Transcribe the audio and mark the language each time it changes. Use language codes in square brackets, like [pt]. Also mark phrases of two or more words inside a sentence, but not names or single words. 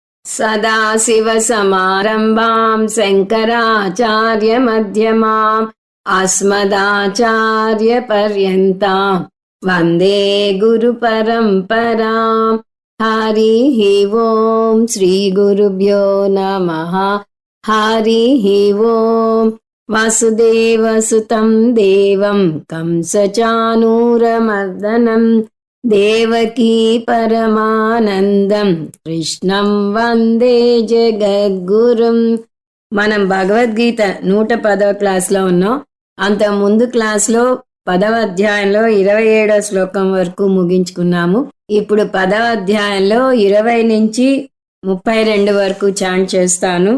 [sa] सदाशिवसमारम्भां शङ्कराचार्यमध्यमाम् अस्मदाचार्यपर्यन्तां वन्दे गुरुपरम्पराम्। हरिः ओम् श्रीगुरुभ्यो नमः। हरिः ओम्। वसुदेवसुतं देवं कंसचाणूरमर्दनं देवकी परमानन्दं कृष्णं वन्दे जगद्गुरुम्. [te] మనం భగవద్గీత 110వ క్లాస్లో ఉన్నాం. అంత ముందు క్లాస్లో 10వ అధ్యాయంలో 27వ శ్లోకం వరకు ముగించుకున్నాము. ఇప్పుడు 10వ అధ్యాయంలో 20 నుంచి 32 వరకు చాంట్ చేస్తాను.